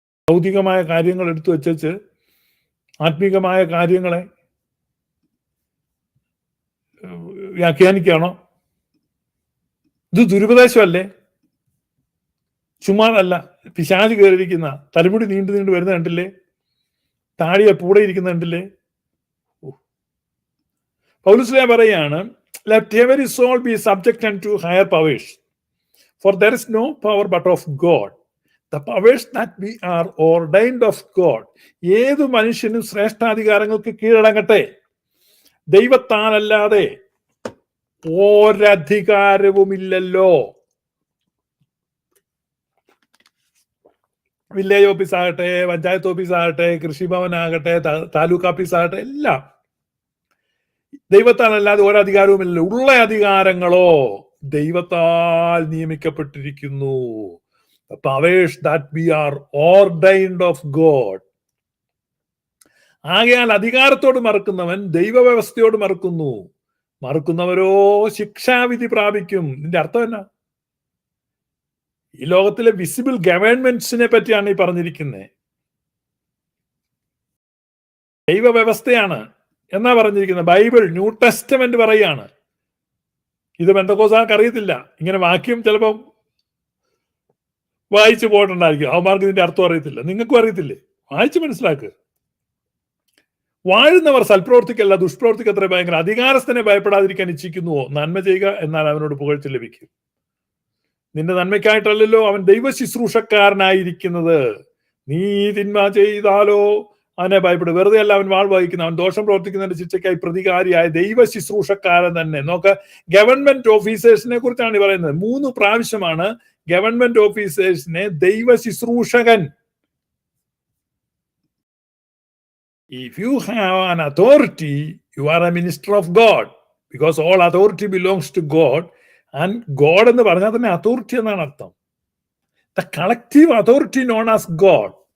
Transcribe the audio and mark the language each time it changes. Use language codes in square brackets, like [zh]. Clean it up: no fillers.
[ml] ഭൗതികമായ കാര്യങ്ങൾ എടുത്തു വെച്ച് ആത്മീകമായ കാര്യങ്ങളെ വ്യാഖ്യാനിക്കുകയാണോ? ഇത് ദുരുപദേശമല്ലേ? ചുമ്മാതല്ല. പിശാച് കയറിയിരിക്കുന്ന തലമുടി നീണ്ടു വരുന്ന കണ്ടില്ലേ? താടിയെ പൂടെ ഇരിക്കുന്ന കണ്ടില്ലേ? പൗലോസ് പറയാണ്, [en] let every soul be subject unto higher powers, for there is no power but of God. The powers that we are ordained of God. [ml] ഏതു മനുഷ്യനും ശ്രേഷ്ഠാധികാരങ്ങൾക്ക് കീഴടങ്ങട്ടെ. ദൈവത്താലല്ലാതെ ഒരധികാരവുമില്ലല്ലോ. വില്ലേജ് ഓഫീസ് ആകട്ടെ, പഞ്ചായത്ത് ഓഫീസ് ആകട്ടെ, കൃഷിഭവൻ ആകട്ടെ, താലൂക്ക് ഓഫീസ് ആകട്ടെ, എല്ലാം ദൈവത്താലല്ലാതെ ഒരധികാരവുമില്ലല്ലോ. ഉള്ള അധികാരങ്ങളോ ദൈവത്താൽ നിയമിക്കപ്പെട്ടിരിക്കുന്നു. [en] The powers that we are ordained of God. [ml] ആകയാൽ അധികാരത്തോട് മറുക്കുന്നവൻ ദൈവവ്യവസ്ഥയോട് മറുക്കുന്നു. മറുക്കുന്നവരോ ശിക്ഷാവിധി പ്രാപിക്കും. ഇതിന്റെ അർത്ഥം എന്നാ? ഈ ലോകത്തിലെ വിസിബിൾ ഗവൺമെന്റ്സിനെ പറ്റിയാണ് ഈ പറഞ്ഞിരിക്കുന്നത്. ദൈവവ്യവസ്ഥയാണ് എന്നാ പറഞ്ഞിരിക്കുന്നത്. ബൈബിൾ, ന്യൂ ടെസ്റ്റമെന്റ് പറയാണ്. ഇത് പെന്തക്കോസ്തുകാർക്ക് അറിയത്തില്ല. ഇങ്ങനെ വാക്യം ചിലപ്പം വായിച്ചു പോയിട്ടുണ്ടായിരിക്കും. അവന്മാർക്ക് ഇതിന്റെ അർത്ഥം അറിയത്തില്ല. നിങ്ങൾക്കും അറിയത്തില്ലേ? വായിച്ച് മനസ്സിലാക്കുക. വാഴുന്നവർ സൽപ്രവർത്തിക്കല്ല ദുഷ്പ്രവർത്തിക്ക് അത്ര ഭയങ്കര. അധികാരസ്ഥനെ ഭയപ്പെടാതിരിക്കാൻ ഇച്ഛിക്കുന്നുവോ? നന്മ ചെയ്യുക, എന്നാൽ അവനോട് പുകഴ്ച ലഭിക്കും. നിന്റെ നന്മയ്ക്കായിട്ടല്ലല്ലോ അവൻ ദൈവ ശുശ്രൂഷക്കാരനായിരിക്കുന്നത്. നീ തിന്മ ചെയ്താലോ അവനെ ഭയപ്പെടും. വെറുതെ അല്ല അവൻ വാൾ വഹിക്കുന്ന. അവൻ ദോഷം പ്രവർത്തിക്കുന്നതിന്റെ ശിക്ഷയ്ക്കായി പ്രതികാരിയായ ദൈവ ശുശ്രൂഷക്കാരൻ തന്നെ. നോക്ക്, ഗവൺമെന്റ് ഓഫീസേഴ്സിനെ കുറിച്ചാണ് പറയുന്നത്. 3 പ്രാവശ്യമാണ് ഗവൺമെന്റ് ഓഫീസേഴ്സിനെ ദൈവ ശുശ്രൂഷകൻ. [en] If you have an authority, you are a minister of God, because all authority belongs to God. And God [ml] എന്ന് പറഞ്ഞാൽ തന്നെ അതോറിറ്റി എന്നാണ് അർത്ഥം. [en] The collective authority known as God.